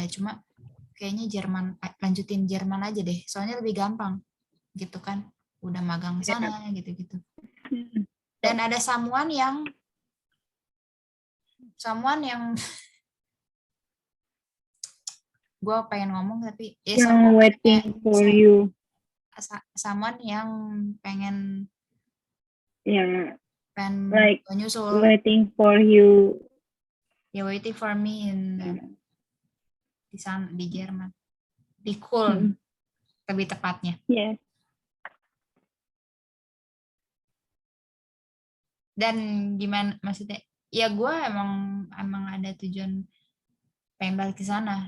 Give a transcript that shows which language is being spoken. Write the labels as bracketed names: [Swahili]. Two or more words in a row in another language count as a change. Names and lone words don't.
[Indonesian] Cuma kayaknya lanjutin Jerman aja deh, soalnya lebih gampang gitu kan, udah magang sana gitu-gitu. Dan ada someone yang gue pengen ngomong tapi [English] yang waiting for you. [Indonesian] Someone yang pengen pengen [English] Like [Indonesian] gua nyusul. [English] waiting for you. [Indonesian] Ya [English] waiting for me [Indonesian] di sana di Jerman, di Köln lebih tepatnya. [English] Yes. [Indonesian] Dan gimana maksudnya? Ya gue emang ada tujuan pengen balik ke sana.